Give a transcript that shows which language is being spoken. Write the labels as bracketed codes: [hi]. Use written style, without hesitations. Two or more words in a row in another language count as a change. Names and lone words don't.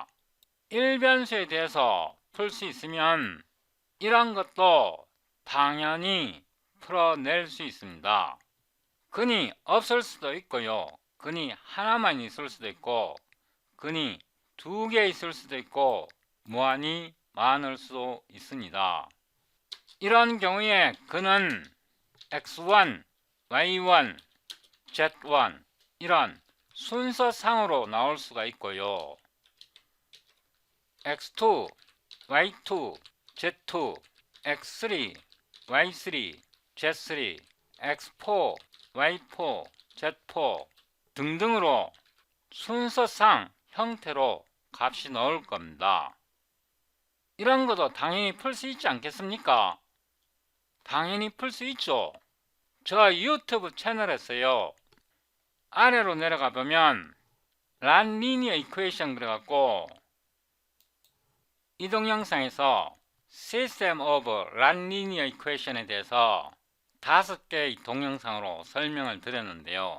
[ko] 1변수에 대해서 풀 수 있으면 이런 것도 당연히 풀어낼 수 있습니다. 근이 없을 수도 있고요. 근이 하나만 있을 수도 있고 근이 두 개 있을 수도 있고 무한히 많을 수도 있습니다. 이런 경우에 근은 x1, y1, z1 이런 순서상으로 나올 수가 있고요. x2, y2, z2, x3, y3, z3, x4, y4, z4 등등으로 순서상 형태로 값이 나올 겁니다. 이런 것도 당연히 풀 수 있지 않겠습니까? 당연히 풀 수 있죠. 저 유튜브 채널에서요. 아래로 내려가 보면 [en] nonlinear equation [ko] 그래갖고 이 동영상에서 [en] System of Non-Linear Equation [ko] 에 대해서 5개의 동영상으로 설명을 드렸는데요.